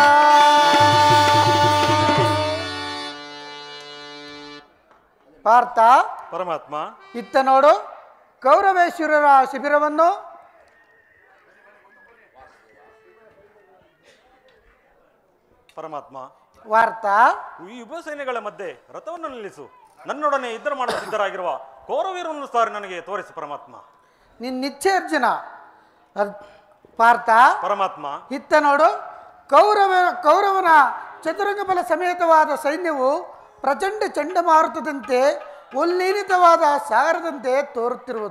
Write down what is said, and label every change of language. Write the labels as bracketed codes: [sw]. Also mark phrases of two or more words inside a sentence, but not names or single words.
[kn] ಪಾರ್ಥ ಪರಮಾತ್ಮ, ಇತ್ತ ನೋಡು ಕೌರವೇಶ್ವರರ ಶಿಬಿರವನ್ನು. ಪರಮಾತ್ಮ, ವಾರ್ತ ಈ ಯುಭ ಸೈನ್ಯಗಳ ಮಧ್ಯೆ ರಥವನ್ನು ನಿಲ್ಲಿಸು. ನನ್ನೊಡನೆ ಯುದ್ಧ ಮಾಡಲು ಸಿದ್ಧರಾಗಿರುವ ಕೌರವೀರನ್ನು ಸಾರಿ ನನಗೆ ತೋರಿಸು ಪರಮಾತ್ಮ. ನಿನ್ನಿಚ್ಛೆ ಅರ್ಜುನ. ಪಾರ್ಥ ಪರಮಾತ್ಮ, ಇತ್ತ ನೋಡು ಕೌರವನ ಚತುರಂಗ ಬಲ ಸಮೇತವಾದ ಸೈನ್ಯವು ಪ್ರಚಂಡ ಚಂಡಮಾರುತದಂತೆ ಉಲ್ಲೀನಿತವಾದ ಸಾಗರದಂತೆ ತೋರುತ್ತಿರುವುದು.